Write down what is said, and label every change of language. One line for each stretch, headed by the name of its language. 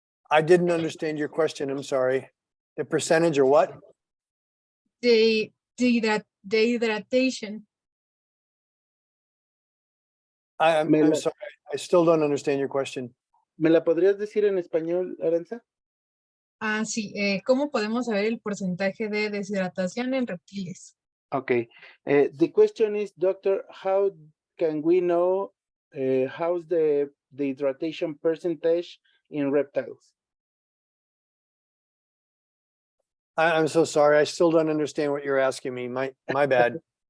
English: I didn't understand your question. I'm sorry. The percentage or what? The dehydration. I'm sorry. I still don't understand your question.
Spanish: ¿Me la podrías decir en español, Aranza? Sí. ¿Cómo podemos saber el porcentaje de deshidratación en reptiles?
English: Okay. The question is, doctor, how can we know how's the hydration percentage in reptiles? I'm so sorry. I still don't understand what you're asking me. My bad.